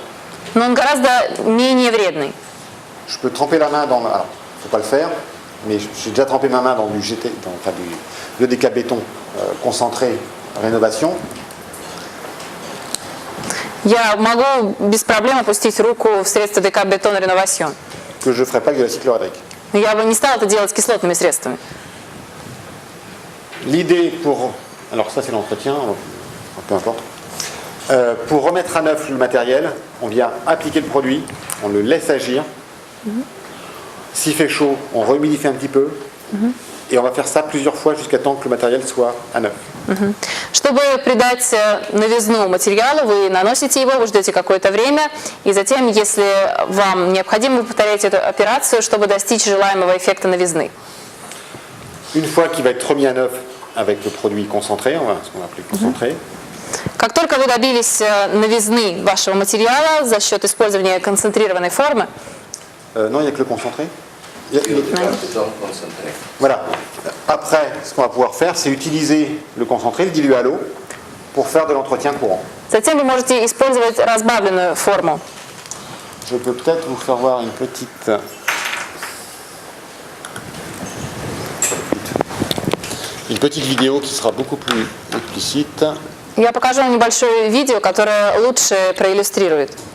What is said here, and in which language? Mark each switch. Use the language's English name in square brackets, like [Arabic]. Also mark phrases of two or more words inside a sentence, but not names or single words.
[Russian] Но он гораздо менее вредный. [French] Je peux tremper la main dans... Alors, il ne faut pas le faire, mais j'ai déjà trempé ma main dans du GT, enfin du biodécabéton concentré rénovation. [Russian] Я могу без проблем опустить руку в средство декабетон реновацион. [French] Que je ne ferai pas avec de la cyclohydrique. [Russian] Но я бы не стала это делать с кислотными средствами. [French] L'idée pour... Alors ça c'est l'entretien, peu importe. Pour remettre à neuf le matériel, on vient appliquer le produit, on le laisse agir S'il fait chaud, on rehumidifie un petit peu. Et on va faire ça plusieurs fois jusqu'à temps que le matériel soit à neuf. [Russian] Чтобы придать новизну материалу, вы наносите его, вы ждете какое-то время, и затем, если вам необходимо, вы повторяете эту операцию, чтобы достичь желаемого эффекта новизны. [French] Une fois qu'il va être remis à neuf avec le produit concentré, ce qu'on va appeler concentré, [Russian] Как только вы добились новизны вашего материала за счет использования концентрированной формы, [French] non, il n'y a que le concentré. [Russian] Биодекапитон концентрат. [French] Voilà. Après, ce qu'on va pouvoir faire, c'est utiliser le concentré, le diluer à l'eau, pour faire de l'entretien courant. [Russian] затем вы можете использовать разбавленную форму. [French] Je peux peut-être vous faire voir une petite vidéo qui sera beaucoup plus explicite. [Russian] Я покажу вам небольшое видео, которое лучше проиллюстрирует.